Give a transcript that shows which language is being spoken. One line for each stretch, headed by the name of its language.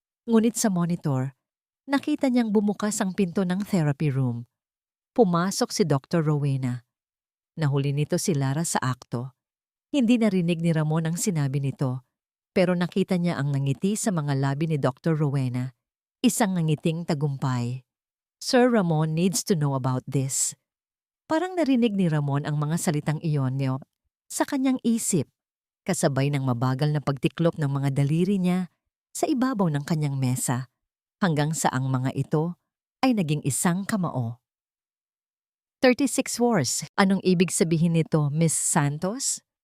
Filipino: Ngunit sa monitor, nakita niyang bumukas ang pinto ng therapy room. Pumasok si Dr. Rowena. Nahuli nito si Lara sa akto. Hindi narinig ni Ramon ang sinabi nito, pero nakita niya ang nangiti sa mga labi ni Dr. Rowena. Isang nangiting tagumpay.
English: Sir Ramon needs to know about this.
Filipino: Parang narinig ni Ramon ang mga salitang iyon niyo sa kanyang isip, kasabay ng mabagal na pagtiklop ng mga daliri niya sa ibabaw ng kanyang mesa, hanggang sa ang mga ito ay naging isang kamao. 36 Wars. Anong ibig sabihin nito, Miss Santos?